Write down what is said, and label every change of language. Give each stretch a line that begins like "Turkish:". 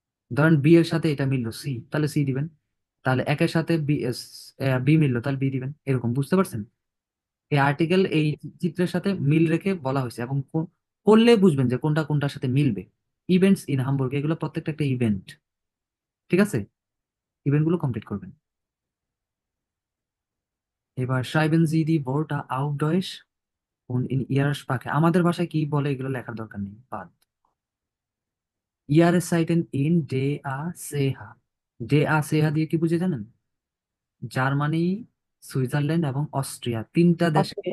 Bangla: ধরেন বি এর সাথে এটা মিললো সি, তাহলে সি দিবেন। তাহলে একের সাথে বি মিললো, তাহলে বি দিবেন। এরকম, বুঝতে পারছেন? এই আর্টিকেল এই চিত্রের সাথে মিল রেখে বলা হয়েছে, এবং পড়লে বুঝবেন যে কোনটা কোনটার সাথে মিলবে। ইভেন্টস ইন হামবুর্গ, এগুলো প্রত্যেকটা একটা ইভেন্ট, ঠিক আছে? ইভেন্টগুলো কমপ্লিট করবেন। এবার
German: schreiben Sie die Worte auf Deutsch und in Ihrer Sprache।
Bangla: আমাদের ভাষায় কি বলে এগুলো লেখার দরকার নেই, বাদ।
German: Jahreszeiten in DACH।
Bangla: DACH দিয়ে কি বুঝে জানেন? জার্মানি, সুইজারল্যান্ড এবং অস্ট্রিয়া, তিনটা দেশকে